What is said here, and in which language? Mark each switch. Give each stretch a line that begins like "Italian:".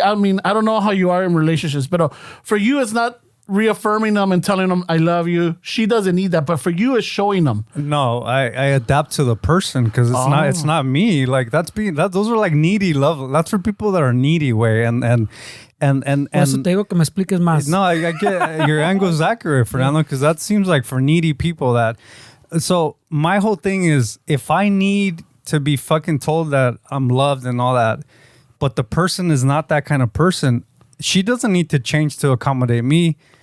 English: I mean, I don't know how you are in relationships, but for you, it's not reaffirming them and telling them I love you. She doesn't need that, but for you, it's showing them. no, I adapt to the person because it's not me. Like those are like needy love. That's for people that are needy way and.
Spanish: Por eso te digo que me expliques más.
English: No, I get your angle is accurate, Fernando, because that seems like for needy people that. So my whole thing is if I need to be fucking told that I'm loved and all that, but the person is not that kind of person, she doesn't need to change to accommodate me.